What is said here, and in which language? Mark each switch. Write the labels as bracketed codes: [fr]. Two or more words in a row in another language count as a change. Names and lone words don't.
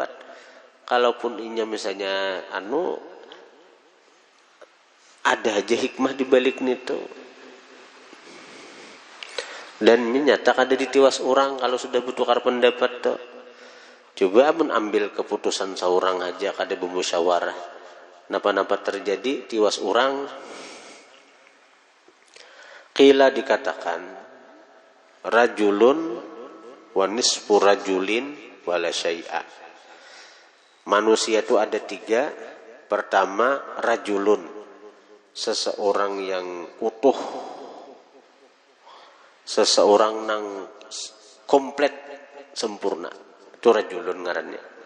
[bjn] Kalaupun inya misalnya ada aja hikmah di balik itu. Dan ini nyata kada ditiwas orang kalau sudah bertukar pendapat tuh. Coba mengambil keputusan seorang aja kada bermusyawarah, napa-napa terjadi tiwas orang. [ar] Qila, dikatakan, رجل ونصف رجل ولا شيء. [bjn] Manusia itu ada 3. Pertama, rajulun, seseorang yang utuh, seseorang yang komplit sempurna, itu rajulun ngarannya.